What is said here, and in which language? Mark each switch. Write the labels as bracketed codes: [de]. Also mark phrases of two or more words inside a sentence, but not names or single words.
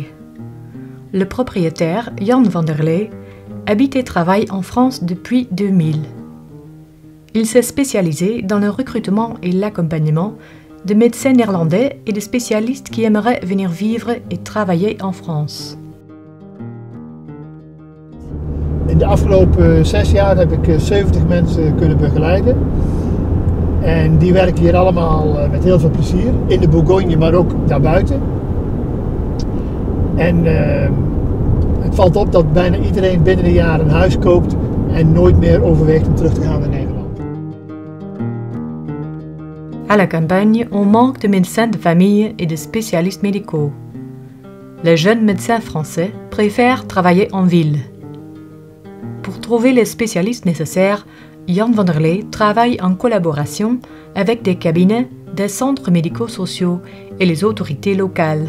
[fr] Le propriétaire, Jan Vanderlei, habite et travaille en France depuis 2000. Il s'est spécialisé dans le recrutement et l'accompagnement de médecins néerlandais et de spécialistes qui aimeraient venir vivre et travailler en France. [nl] In de afgelopen 6 jaar heb ik 70 mensen kunnen begeleiden. En die werken hier allemaal met heel veel plezier. In de Bourgogne, maar ook daarbuiten. En het valt op dat bijna iedereen binnen een jaar een huis koopt en nooit meer overweegt om terug te gaan naar Nederland. [fr] À la campagne, on manque de médecins de famille et de spécialistes médicaux. Les jeunes médecins français préfèrent travailler en ville. Pour trouver les spécialistes nécessaires, Jan Vanderlei travaille en collaboration avec des cabinets, des centres médico-sociaux et les autorités locales.